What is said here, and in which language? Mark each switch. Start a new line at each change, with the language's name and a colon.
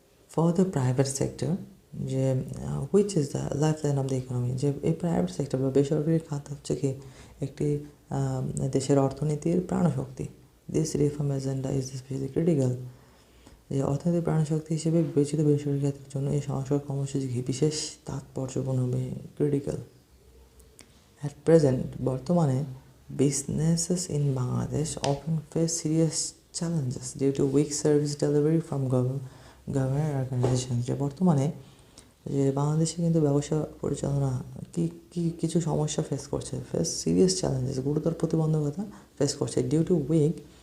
English: for the private sector, যে which is the lifeline of the economy,
Bangla: যে এই private sector বা বেসরকারি খাত হচ্ছে কি একটি দেশের অর্থনীতির প্রাণশক্তি।
English: this reform agenda is specially critical,
Bangla: যে অর্থনৈতিক প্রাণশক্তি হিসেবে বিবেচিত বেসরকারি খাতের জন্য এই সংস্কার কর্মসূচি বিশেষ তাৎপর্যপূর্ণ, ক্রিটিক্যাল।
English: At present, বর্তমানে businesses in Bangladesh often face serious challenges due to weak service delivery from government organizations.
Bangla: যে বর্তমানে যে বাংলাদেশে কিন্তু ব্যবসা পরিচালনা কিছু সমস্যা
English: face serious challenges,
Bangla: গুরুতর প্রতিবন্ধকতা ফেস করছে
English: due to weak